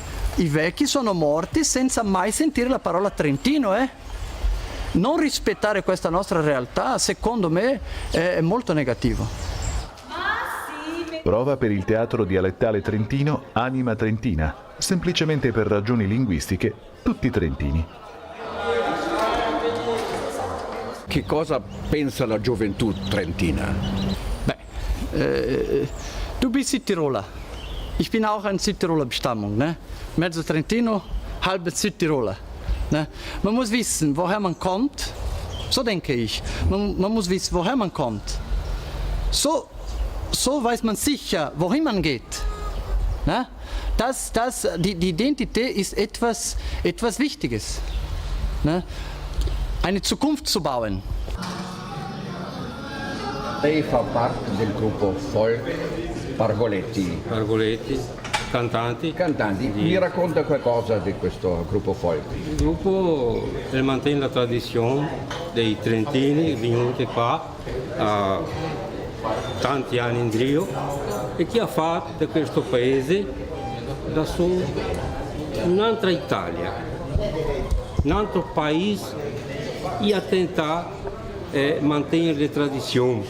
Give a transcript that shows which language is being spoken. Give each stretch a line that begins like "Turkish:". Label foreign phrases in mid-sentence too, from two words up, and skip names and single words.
Italian: I vecchi sono morti senza mai sentire la parola trentino, Non rispettare questa nostra realtà, secondo me, è molto negativo. Prova per il teatro dialettale trentino Anima Trentina, semplicemente per ragioni linguistiche, tutti trentini. Che cosa pensa la gioventù trentina?
German: Du bist Südtiroler. Ich bin auch eine Südtiroler Bestammung, ne?
Italian: Mezzo Trentino,
German: halbe Südtiroler. Ne? Man muss wissen, woher man kommt. So denke ich. Man muss wissen, woher man kommt. So weiß man sicher, wohin man geht. Ne? Die Identität ist etwas Wichtiges. Ne? Eine Zukunft zu bauen.
Italian: Lei fa parte del gruppo folk Pargoletti. Pargoletti, cantanti. Mi racconta qualcosa di questo gruppo folk? Il gruppo mantiene la tradizione dei trentini venuti qua tanti anni in Rio e che ha fatto da questo paese un'altra Italia, un altro paese e ha tentato di mantenere le tradizioni.